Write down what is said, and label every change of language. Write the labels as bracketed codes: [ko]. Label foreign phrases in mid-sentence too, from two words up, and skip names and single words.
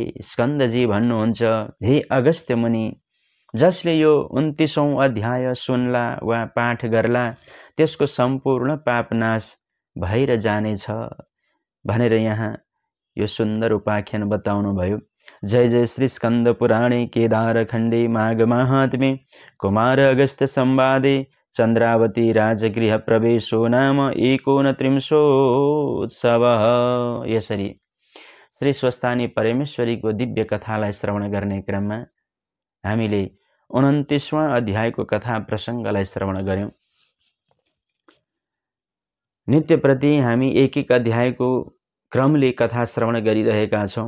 [ne] स्कन्दजी भन्नुहुन्छ, हे अगस्त्य मुनि, जसले यो 29औं अध्याय सुन्ला वा पाठ गर्ला त्यसको सम्पूर्ण पापनाश भएर जानेछ भनेर यहाँ यो सुन्दर उपाख्यान बताउनु भयो। [sa] जय जय श्री स्कन्द पुराणे केदार खण्डे माघ माहात्म्ये कुमार अगस्त्य संवादे चन्द्रावती राजगृह प्रवेशो नाम 29उत्सवः। [ne] यसरी श्री स्वस्थानी परमेश्वरीको दिव्य कथालाई श्रवण गर्ने क्रममा हामीले 29वां अध्यायको कथा प्रसङ्गलाई श्रवण गर्यौं। नित्यप्रति हामी एक एक अध्यायको क्रमले कथा श्रवण गरिरहेका छौं।